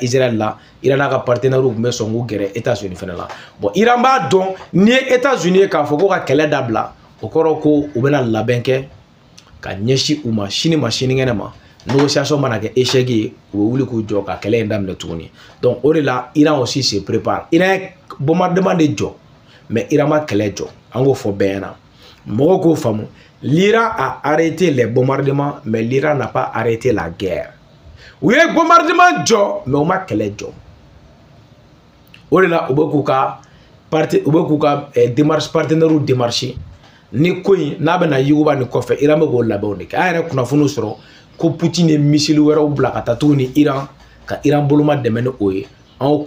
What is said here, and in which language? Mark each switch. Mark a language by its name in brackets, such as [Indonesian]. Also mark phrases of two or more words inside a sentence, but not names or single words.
[Bambara] Israël la Iran n'a ka partenaires kun bɛ sɔn k'u gɛrɛ États-Unis fɛnɛ la bon Iran b'a dɔn ni ye États-Unis ye k'a fɔ ko ka kɛlɛ dabila o kɔrɔ ko u bɛna labɛn kɛ ka ɲɛsin u ma sini ma sinikɛnɛ ma négociation mana kɛ échec ye u bɛ wuli k'u jɔ ka kɛlɛ in daminɛ tuguni donc o de la Iran [French] aussi se prépare [Bambara] Iran ye bombardement de jɔ mais Iran ma kɛlɛ jɔ an k'o fɔ bɛɛ ɲɛna mɔgɔw k'o faamu [French] l'Iran a arrêté les bombardements mais l'Iran n'a pas arrêté la guerre [Bambara] u ye bombardement jɔ mais u ma kɛlɛ jɔ o de la u bɛ k'u ka démarche partenaires démarcher ni ko in n'a bɛna yuguba nin kɔfɛ Iran bɛ k'o labɛnw de kɛ an yɛrɛ kunnafoniw sɔrɔ ko Poutine ye missile wɛrɛw bila ka taa tuguni Iran ka Iran boloma dɛmɛ ni o ye an y'o